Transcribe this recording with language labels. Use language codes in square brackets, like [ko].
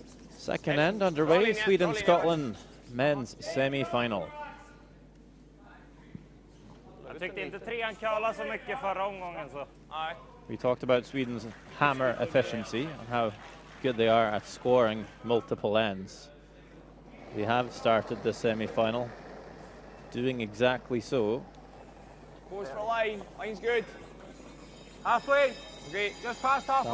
[en] Second end underway, Sweden-Scotland men's semi-final. [sv] Jag tyckte inte trean curlade så mycket förra omgången så. Nej. [en] We talked about Sweden's hammer efficiency and how good they are at scoring multiple ends. We have started the semi-final doing exactly so. Goes for a line. Line's good. Halfway. Great. Just past halfway.